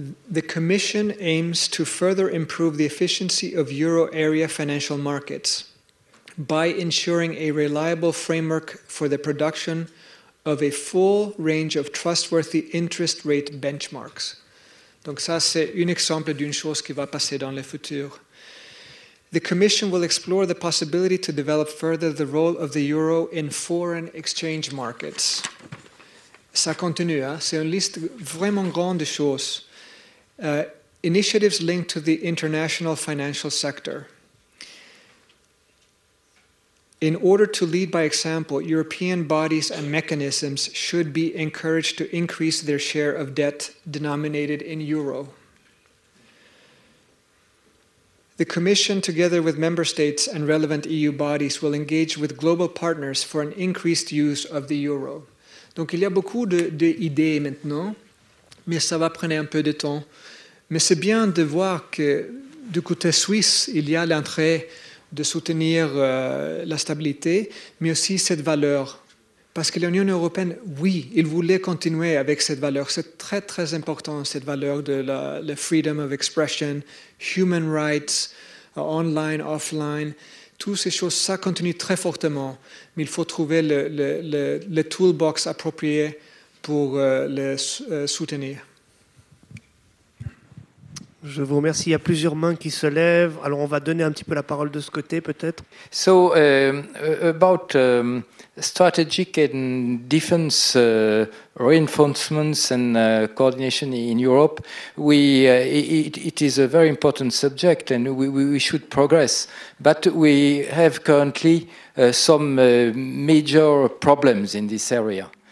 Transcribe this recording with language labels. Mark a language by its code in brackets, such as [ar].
[en] The Commission aims to further improve the efficiency of euro area financial markets by ensuring a reliable framework for the production of a full range of trustworthy interest rate benchmarks. [fr] Donc ça, c'est un exemple d'une chose qui va passer dans le futur. [en] The Commission will explore the possibility to develop further the role of the euro in foreign exchange markets. [fr] Ça continue, hein? C'est une liste vraiment grande de choses. [en] Initiatives linked to the international financial sector. In order to lead by example, European bodies and mechanisms should be encouraged to increase their share of debt denominated in euro. The Commission, together with member states and relevant EU bodies, will engage with global partners for an increased use of the euro. [fr] Donc il y a beaucoup d'idées maintenant, mais ça va prendre un peu de temps. Mais c'est bien de voir que du côté suisse, il y a l'entrée de soutenir la stabilité, mais aussi cette valeur. Parce que l'Union européenne, oui, il voulait continuer avec cette valeur. C'est très, très important, cette valeur de la [en] freedom of expression, human rights, online, offline. [fr] Toutes ces choses, ça continue très fortement. Mais il faut trouver le toolbox approprié pour le soutenir. Je vous remercie. Il y a plusieurs mains qui se lèvent. Alors, on va donner un petit peu la parole de ce côté, peut-être. [en] So, about strategic and defense reinforcements and coordination in Europe, it is a very important subject, and we should progress. But we have currently some major problems in this area.